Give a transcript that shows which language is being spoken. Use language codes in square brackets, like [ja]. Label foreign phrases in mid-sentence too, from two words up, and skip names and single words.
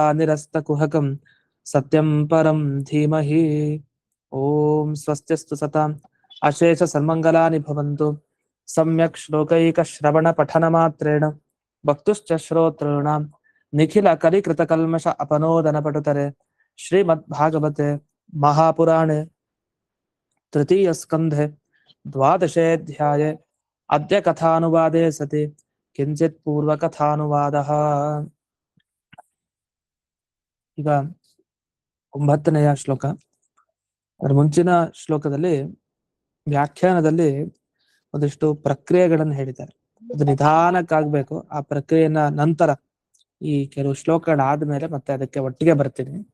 [sa] निरस्तकुहकं सत्यं परं धीमहि ॐ स्वस्तिस्तु सताम् अशेषसन्मङ्गलानि भवन्तु सम्यक् श्लोकैकश्रवणपठनमात्रेण वक्तुश्च श्रोतॄणां निखिलकलिकृतकल्मष अपनोदनपटुतरे श्रीमद्भागवते महापुराणे तृतीयस्कन्धे द्वादशेऽध्याये अद्य कथानुवादे सति किञ्चित् पूर्वकथानुवादः। [kn] ಈಗ 9ನೆಯ ಶ್ಲೋಕ. ಅದರ ಮುಂಚಿನ ಶ್ಲೋಕದಲ್ಲಿ ವ್ಯಾಖ್ಯಾನದಲ್ಲಿ ಒಂದಿಷ್ಟು ಪ್ರಕ್ರಿಯೆಗಳನ್ನು ಹೇಳಿದ್ದಾರೆ. ಅದು ನಿಧಾನಕ್ಕಾಗಬೇಕು. ಆ ಪ್ರಕ್ರಿಯೆನ ನಂತರ ಈ ಕೆಲವು ಶ್ಲೋಕಗಳಾದ್ಮೇಲೆ ಮತ್ತೆ ಅದಕ್ಕೆ ಒಟ್ಟಿಗೆ ಬರ್ತೀನಿ.